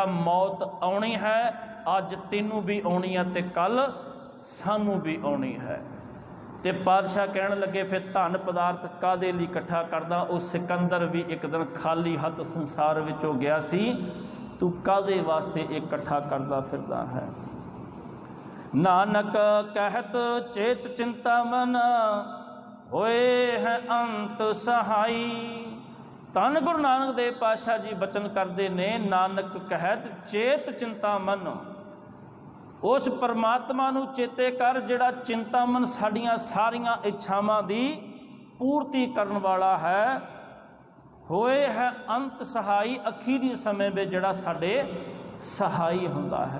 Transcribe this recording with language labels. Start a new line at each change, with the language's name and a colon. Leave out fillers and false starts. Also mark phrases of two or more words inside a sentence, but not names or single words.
Punjabi: ਮੌਤ ਆਉਣੀ ਹੈ, ਅੱਜ ਤੈਨੂੰ ਭੀ ਆਉਣੀ ਹੈ ਤੇ ਕੱਲ੍ਹ ਸਾਨੂੰ ਭੀ ਆਉਣੀ ਹੈ। ਤੇ ਪਾਤਸ਼ਾਹ ਕਹਿਣ ਲੱਗੇ ਫਿਰ ਧਨ ਪਦਾਰਥ ਕਾਹਦੇ ਲਈ ਇਕੱਠਾ ਕਰਦਾ। ਉਹ ਸਿਕੰਦਰ ਭੀ ਇੱਕ ਦਿਨ ਖਾਲੀ ਹੱਥ ਸੰਸਾਰ ਵਿੱਚੋਂ ਗਿਆ ਸੀ, ਤੂੰ ਕਾਹਦੇ ਵਾਸਤੇ ਇਕੱਠਾ ਕਰਦਾ ਫਿਰਦਾ ਹੈਂ।
Braj: नानक कहत चेत चिंता मन, होए है अंत सहाई।
Punjabi: ਧੰਨ ਗੁਰੂ ਨਾਨਕ ਦੇਵ ਪਾਤਸ਼ਾਹ ਜੀ ਬਚਨ ਕਰਦੇ ਨੇ,
Braj: ਨਾਨਕ ਕਹਿਤ ਚੇਤ ਚਿੰਤਾਮਨ।
Punjabi: ਉਸ ਪਰਮਾਤਮਾ ਨੂੰ ਚੇਤੇ ਕਰ ਜਿਹੜਾ ਚਿੰਤਾਮਨ ਸਾਡੀਆਂ ਸਾਰੀਆਂ ਇੱਛਾਵਾਂ ਦੀ ਪੂਰਤੀ ਕਰਨ ਵਾਲਾ ਹੈ।
Braj: ਹੋਏ ਹੈ ਅੰਤ ਸਹਾਈ,
Punjabi: ਅਖੀਰੀ ਸਮੇਂ ਵਿੱਚ ਜਿਹੜਾ ਸਾਡੇ ਸਹਾਈ ਹੁੰਦਾ ਹੈ।